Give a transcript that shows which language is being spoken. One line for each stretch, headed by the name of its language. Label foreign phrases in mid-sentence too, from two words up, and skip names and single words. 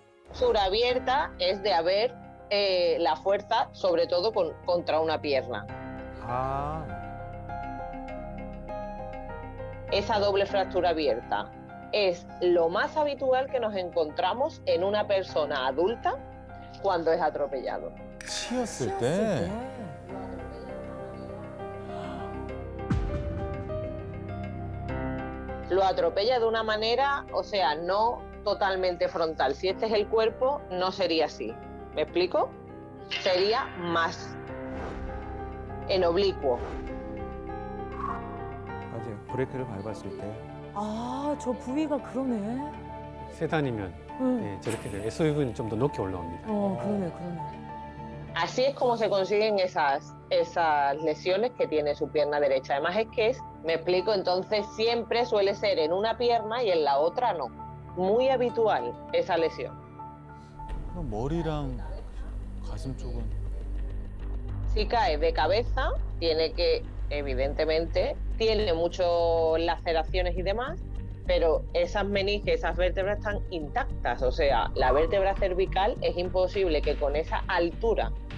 Spanish: Fisura abierta es de haber la fuerza, sobre todo contra una pierna. Esa doble fractura abierta es lo más habitual que nos encontramos en una persona adulta cuando es atropellado.
Korean: 치였을 때.
Spanish: Lo atropella de una manera, o sea, no totalmente frontal. Si este es el cuerpo, no sería así. ¿Me explico? Sería más en oblicuo.
Korean: 맞아요. 브레이크를 밟았을 때 아, 저 부위가 그러네. 세단이면 네, 저렇게 돼요. SUV는 좀 더 높게 올라옵니다. 그러네, 그러네.
Spanish: Así es como se consiguen esas lesiones que tiene su pierna derecha. Además es que me explico, entonces siempre suele ser en una pierna y en la otra no. Muy habitual esa lesión.
Korean: 그럼 머리랑 가슴 쪽은
Spanish: Si cae de cabeza, tiene que, evidentemente, tiene muchas laceraciones y demás, pero esas meninges, esas vértebras están intactas. O sea, la vértebra cervical es imposible que con esa altura.